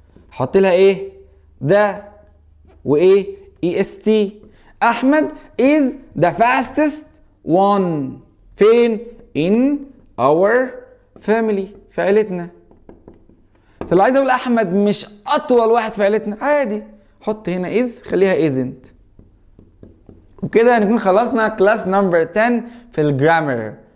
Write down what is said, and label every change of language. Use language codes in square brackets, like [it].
[ar] حط لها ايه؟ ذا وايه؟ اي اس تي. [en] احمد is the fastest one. [ar] فين؟ [en] in our family، [ar] في عيلتنا. طب لو عايز اقول احمد مش اطول واحد في عيلتنا، عادي حط هنا is خليها isn't. وبكده هنكون خلصنا كلاس نمبر 10 في الجرامر.